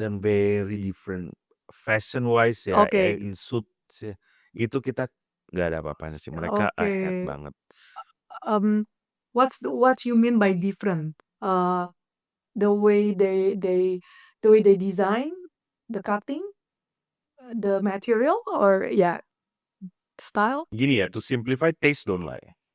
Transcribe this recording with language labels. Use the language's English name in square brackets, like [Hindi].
[Indonesian] Dan [English] very different fashion wise ya, Oke. in suits ya. [Indonesian] Itu kita nggak ada apa-apanya sih. Mereka [English] ahead [Indonesian] banget. [English] What you mean by different? The way they design, the cutting, the material, or yeah, style? [Indonesian] Gini ya, [English] to simplify, taste don't lie.